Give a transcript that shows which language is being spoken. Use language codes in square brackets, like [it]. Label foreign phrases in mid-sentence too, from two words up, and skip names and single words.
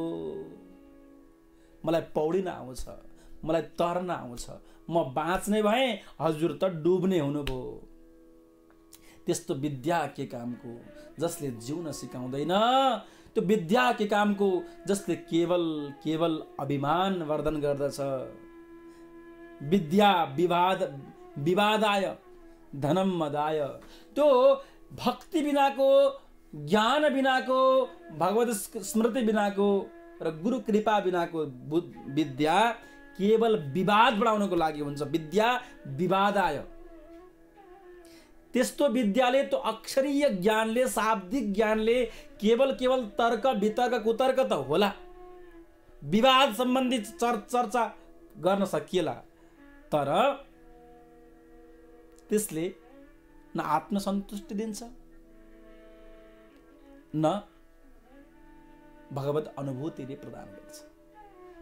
[ne] मलाई पौडिन आउँछ, मलाई तर्न आउँछ, म बाँच्ने भए, हजुर त डुब्ने हुनुभयो। त्यस्तो विद्या के कामको जसले जिउन सिकाउँदैन, त्यो विद्या के कामको जसले केवल अभिमान वर्धन गर्दछ। [sa] विद्या विवादाय धनम मदाय। [ne] त्यो भक्ति बिनाको, ज्ञान बिनाको, भगवत स्मृति बिनाको र गुरु कृपा बिनाको विद्या केवल विवाद बढाउनको लागि हुन्छ। [sa] विद्या विवादाय। [ne] त्यस्तो विद्याले, त्यो अक्षरीय ज्ञानले, शाब्दिक ज्ञानले केवल तर्क वितर्क कुतर्क त होला, विवाद सम्बन्धी चर्चा गर्न सकिएला, तर त्यसले न आत्मसन्तुष्टि दिन्छ, न भगवत अनुभूतिले प्रदान गर्छ।